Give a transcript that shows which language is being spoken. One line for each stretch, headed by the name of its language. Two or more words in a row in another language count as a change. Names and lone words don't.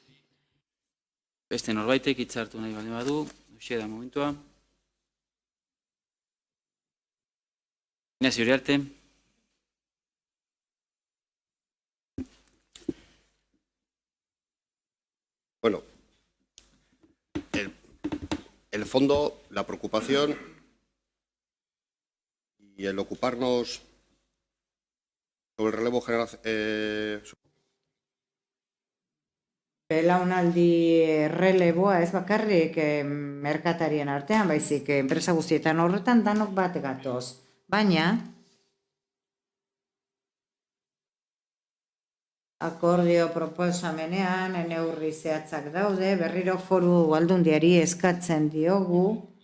Basque: Beste norbaitek hitzartu nahi baldin badu, hoxe da momentua. Ignacio Uriarte.
Spanish: Bueno, el fondo, la preocupación y el ocuparnos sobre el relevo generacional.
Basque: Belaunaldi releboa ez bakarrik merkatarien artean, baizik enpresa guztietan horretan danok bat gatoz. Baina, akordio proposamenean neurri zehatzak daude, berriro foru aldundiari eskatzen diogu,